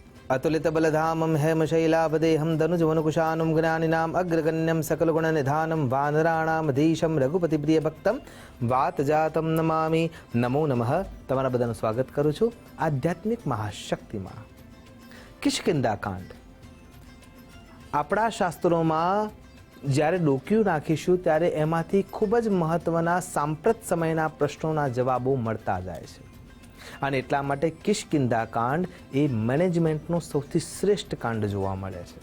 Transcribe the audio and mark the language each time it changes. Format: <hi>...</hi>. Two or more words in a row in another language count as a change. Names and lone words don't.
<sa>अतुलितबलधामं हेमशैलाभदेहं धनुजवनुकुशानं ज्ञानिनाम् अग्रगण्यं सकलगुणनिधानं वानराणामधीशं रघुपतिप्रियभक्तं वातजातं नमामि। नमो नमः।</sa> <gu>તમારા બધાનું સ્વાગત કરું છું આધ્યાત્મિક મહાશક્તિમાં। કિષ્કિંધાકાંડ આપણા શાસ્ત્રોમાં જ્યારે ડોક્યું નાખીશું ત્યારે એમાંથી ખૂબ જ મહત્વના સાંપ્રત સમયના પ્રશ્નોના જવાબો મળતા જાય છે અને એટલા માટે કિષ્કિંધાકાંડ એ મેનેજમેન્ટનો સૌથી શ્રેષ્ઠ કાંડ જોવા મળે છે।</gu>